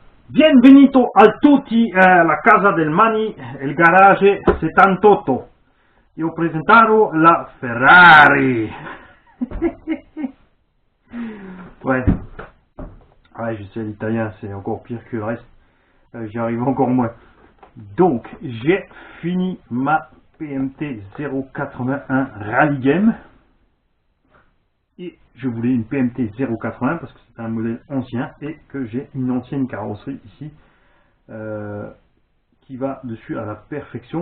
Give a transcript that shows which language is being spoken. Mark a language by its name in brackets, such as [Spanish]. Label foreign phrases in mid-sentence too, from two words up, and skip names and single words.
[Italian] Bienvenuto a tutti alla casa del Mani, il garage 78. Io presentaro la Ferrari. [French] Ouais, je sais, l'italien c'est encore pire que le reste. J'y arrive encore moins. Donc, j'ai fini ma PMT 081 Rally Game. Et je voulais une PMT 081 parce que c'est un modèle ancien et que j'ai une ancienne carrosserie ici qui va dessus à la perfection.